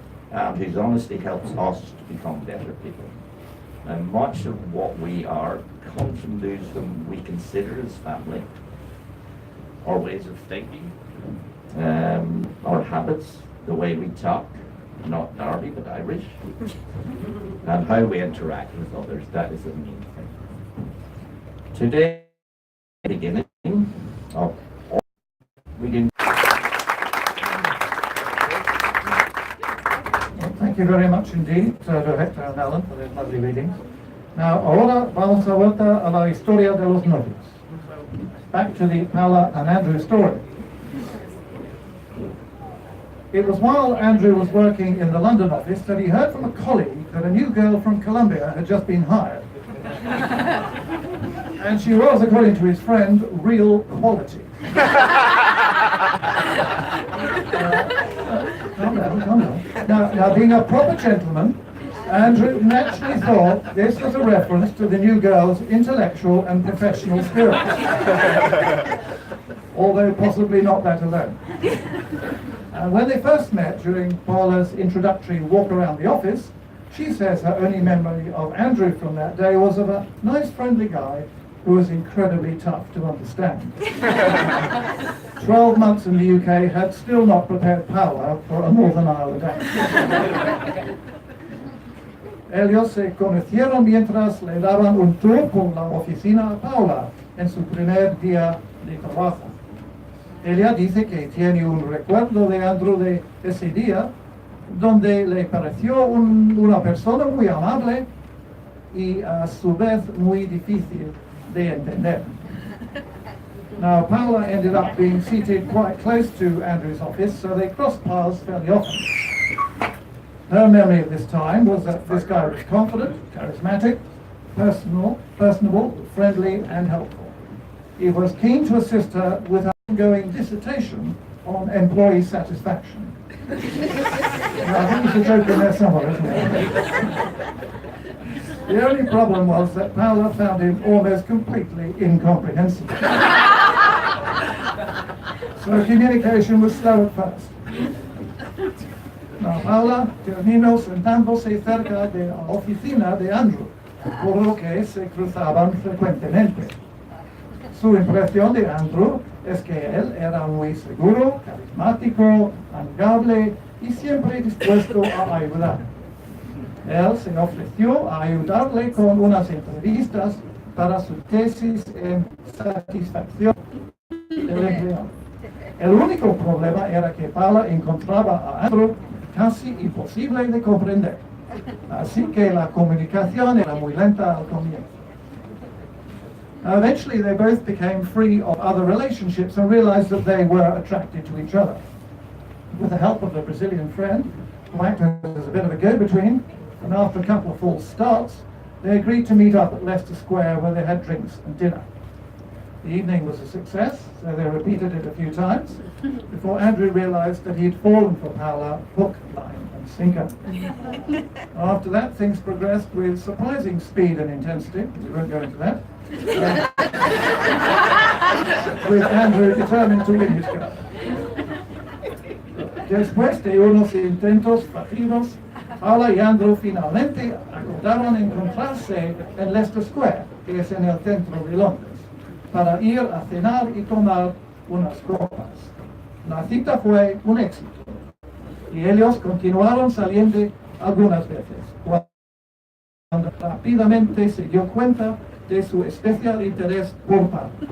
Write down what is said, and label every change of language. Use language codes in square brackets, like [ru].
[en] And whose honesty helps us to become better people. And much of what we are comes from those whom we consider as family, our ways of thinking, our habits, the way we talk, not Derby but Irish, and how we interact with others. That is the main thing. Today, beginning of reading. Thank you very much indeed, Hector and Alan, for those lovely readings. [es] Now, ahora vamos a vuelta a la historia de los novios. [en] Back to the Paola and Andrew story. It was while Andrew was working in the London office that he heard from a colleague that a new girl from Colombia had just been hired. And she was, according to his friend, real quality. Calm down. Now, being a proper gentleman, Andrew naturally thought this was a reference to the new girl's intellectual and professional skills. Although possibly not that alone. And when they first met during Paola's introductory walk around the office, she says her only memory of Andrew from that day was of a nice friendly guy who was incredibly tough to understand. 12 months in the UK had still not prepared Paola for a Northern Ireland accent. [es] Ellos se conocieron mientras le daban un tour por la oficina a Paola en su primer día de trabajo. Ella dice que tiene un recuerdo de Andrew de ese día, donde le pareció una persona muy amable y a su vez muy difícil de entender. [en] Now, Paola ended up being seated quite close to Andrew's office, so they crossed paths fairly often. Her memory of this time was that this guy was confident, charismatic, personable, friendly, and helpful. He was keen to assist her with her ongoing dissertation on employee satisfaction. Now, I think there's a joke in there somewhere, isn't there? The only problem was that Paola found him almost completely incomprehensible. So communication was slow at first. [es] Now, Paola terminó sentándose cerca de la oficina de Andrew, por lo que se cruzaban frecuentemente. Su impresión de Andrew es que él era muy seguro, carismático, amigable y siempre dispuesto a ayudar. Él se ofreció a ayudarle con unas entrevistas para su tesis en satisfacción del empleado. El único problema era que Paola encontraba a Andrew casi imposible de comprender, así que la comunicación era muy lenta al comienzo. [en] Eventually they both became free of other relationships and realized that they were attracted to each other. With the help of a Brazilian friend, who acted as a bit of a go-between, and after a couple of false starts, they agreed to meet up at Leicester Square where they had drinks and dinner. The evening was a success, so they repeated it a few times, before Andrew realized that he'd fallen for Paola hook, line and sinker. After that, things progressed with surprising speed and intensity. We won't go into that. With Andrew determined to win his cup. [es] Después de unos intentos fallidos, Paola y Andrew finalmente acordaron encontrarse en Leicester Square que es en el centro de Londres, para ir a cenar y tomar unas copas. La cita fue un éxito y ellos continuaron saliendo algunas veces, cuando rápidamente se dio cuenta de su especial interés por Paola.